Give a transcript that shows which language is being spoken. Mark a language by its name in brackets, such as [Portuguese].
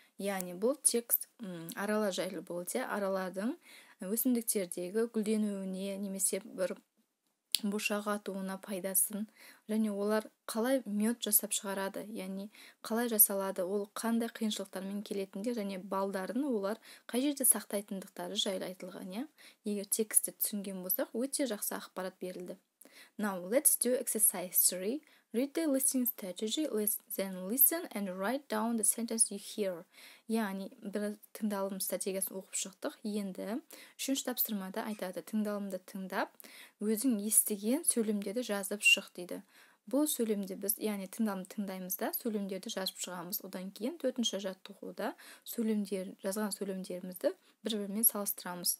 [Kazakh] Яғни бұл текст арала жайлы болды. Аралардың өсімдіктердегі гүлденуіне немесе бір бошақ атуына пайдасын және олар қалай мед жасап шығарады, яғни қалай жасалады, ол қандай қиыншылықтармен келетіндер және балдарын олар қай жерде сақтайтындықтары жайлы айтылған. Егер текстті түсінген болсақ, өте жақсы ақпарат берілді. [English] Now let's do exercise 3. Read the listening strategy, then listen and write down the sentence you hear. [Kazakh] Яғни бір тыңдалым стратегиясын оқып шықтық. Енді үшінші тапсырмада айтады, тыңдалымды тыңдап, өзің естіген сөйлемдерді жазып шық дейді. Бұл сөйлемде біз, яғни тыңдалымды тыңдаймыз да, сөйлемдерді жазып шығамыз. Одан кейін төртінші жаттығуда жазған сөйлемдерімізді бір-бірімен салыстырамыз.